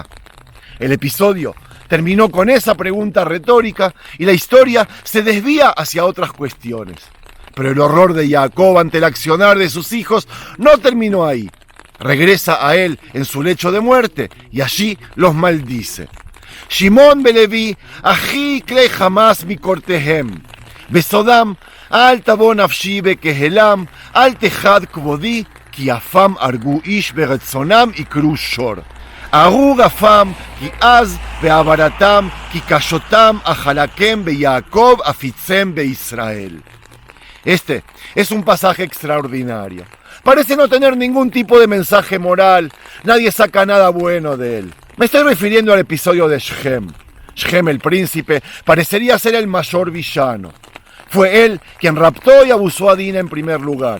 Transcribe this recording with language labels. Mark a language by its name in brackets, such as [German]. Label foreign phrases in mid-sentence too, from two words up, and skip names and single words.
[Spanish] El episodio terminó con esa pregunta retórica y la historia se desvía hacia otras cuestiones. Pero el horror de Jacob ante el accionar de sus hijos no terminó ahí. Regresa a él en su lecho de muerte y allí los maldice. [Hebrew] שמעון בלוי, אחי כלי חמס מכרתיהם, בסודם, אל תבא נפשי בקהלם, אל תחד כבדי, כי אפם הרגו איש ברצונם עקרו שור. ארור אפם, כי עז בעברתם, כי קשתה אחלקם ביעקב אפיצם בישראל. [Spanish] Este es un pasaje extraordinario. Parece no tener ningún tipo de mensaje moral. Nadie saca nada bueno de él. Me estoy refiriendo al episodio de Shechem. Shechem, el príncipe, parecería ser el mayor villano. Fue él quien raptó y abusó a Dina en primer lugar.